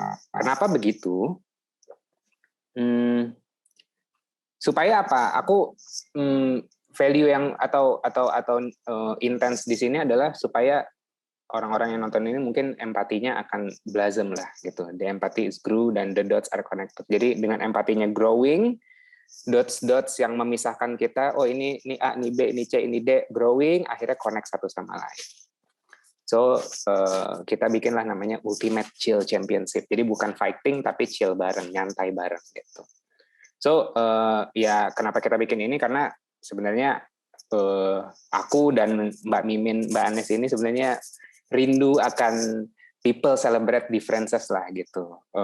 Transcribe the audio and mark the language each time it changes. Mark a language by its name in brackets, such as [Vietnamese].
[Indonesian] Kenapa begitu? Supaya apa? Aku value yang atau intens di sini adalah supaya orang-orang yang nonton ini mungkin empatinya akan blossom lah gitu. [English] The empathy is grew dan the dots are connected. [Indonesian] Jadi dengan empatinya growing, dots yang memisahkan kita, oh ini A, ini B, ini C, ini D, growing, akhirnya connect satu sama lain. So kita bikinlah namanya Ultimate Chill Championship. Jadi bukan fighting tapi chill bareng, nyantai bareng gitu. So ya kenapa kita bikin ini karena sebenarnya aku dan Mbak Mimin, Mbak Anes ini sebenarnya rindu akan [English] people celebrate differences [Indonesian] lah gitu.